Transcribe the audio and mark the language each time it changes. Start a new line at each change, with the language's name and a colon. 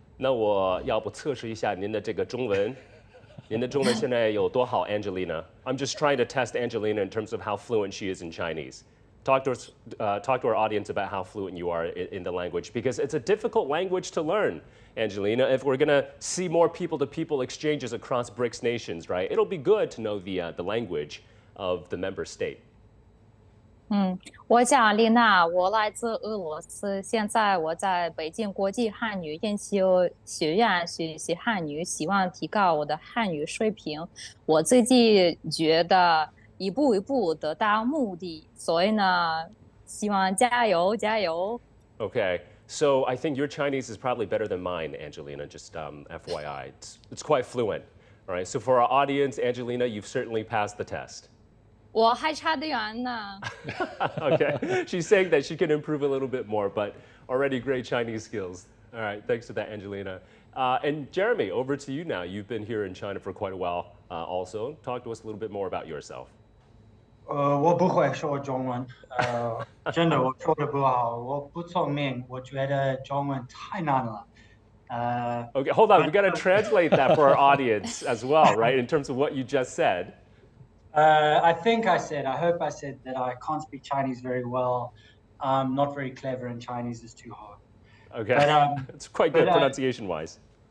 Chinese: 那我要不测试一下您的这个中文。您的中文现在有多好 Angelina?
English: I'm just trying to test Angelina in terms of how fluent she is in Chinese. Talk to our audience about how fluent you are in the language, because it's a difficult language to learn, Angelina. If we're going to see more people-to-people exchanges across BRICS nations, right, it'll be good to know the language of the member state.
Chinese: 我叫丽娜，我来自俄罗斯。现在我在北京国际汉语研修学院学习汉语，希望提高我的汉语水平。我自己觉得一步一步得到目的，所以呢，希望加油加油。
English: Okay, so I think your Chinese is probably better than mine, Angelina. Just FYI, it's quite fluent. All right, so for our audience, Angelina, you've certainly passed the test.
Chinese: 我还差得远呢。
English: Okay, she's saying that she can improve a little bit more, but already great Chinese skills. All right, thanks for that, Angelina. And Jeremy, over to you now. You've been here in China for quite a while also. Talk to us a little bit more about yourself.
Chinese: 我不会说中文，真的我说的不好，我不聪明，我觉得中文太难了。
English: Okay, hold on. We got to translate that for our audience as well, right? In terms of what you just said. I hope I said that I can't speak Chinese very well. I'm not very clever and Chinese is too hard. Okay, but, it's quite good pronunciation-wise.